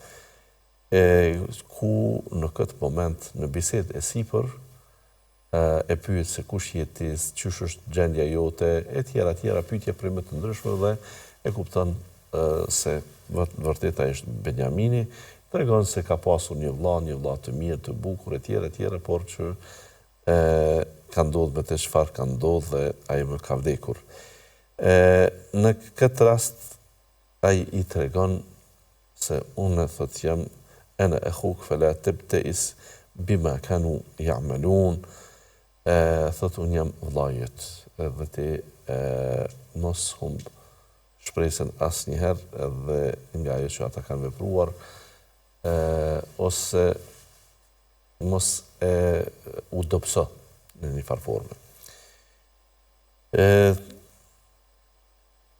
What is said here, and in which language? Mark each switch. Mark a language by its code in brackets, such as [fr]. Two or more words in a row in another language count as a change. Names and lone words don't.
[sq] Ku në këtë moment në bisedë e sipër e pyet se kush je ti, çysh është gjendja jote, e tjera pyetje për më të ndryshme dhe e kupton se vërtet ai është Benjamini, tregon se ka pasur një vëlla të mirë, të bukur e tjera, por që ka ndodhur me të çfarë ka ndodhur dhe ai më ka vdekur. Në këtë rast ai i tregon se unë thot jam [ar] أنا أخوك فلا تبتئس بما كانوا يعملون. [sq] Thot unë jam vllajët dhe ti mos humb shpresën asnjëherë dhe nga ajo që ata kanë vepruar, ose mos u dobëso në një farë forme.